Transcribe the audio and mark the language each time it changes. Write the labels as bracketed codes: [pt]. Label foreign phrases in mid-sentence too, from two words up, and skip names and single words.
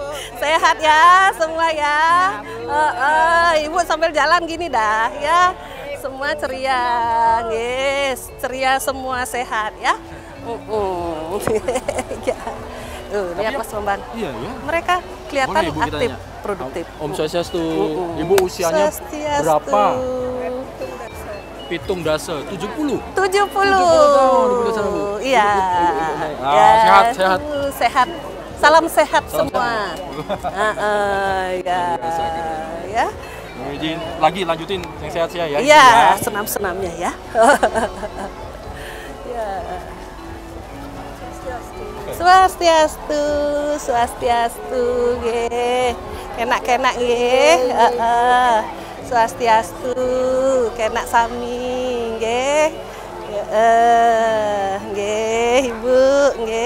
[id] Sehat ya semua ya. Ibu sambil jalan gini dah ya. Semua ceria, yes, ceria semua sehat ya. Ya. Lihat Mas Bambang. Iya ya. Mereka kelihatan Boleh, Ibu, kita aktif, tanya. produktif. [sa] Om Swastiastu, [id] Ibu usianya Swastiastu. berapa? [ban] Pitung dasa, [id] 70. 70 tahun, Ibu ke sana, Bu. Iya. Sehat. Sehat. Salam sehat Salam semua. Ya. Ya. Izin lagi lanjutin yang sehat-sehat ya. Iya, senam-senamnya ya. Ya. [ban] Swastiastu, swastiastu, nggih. Kenak-kenak nggih. Swastiastu, kenak sami nggih. Nggih, Ibu, nggih.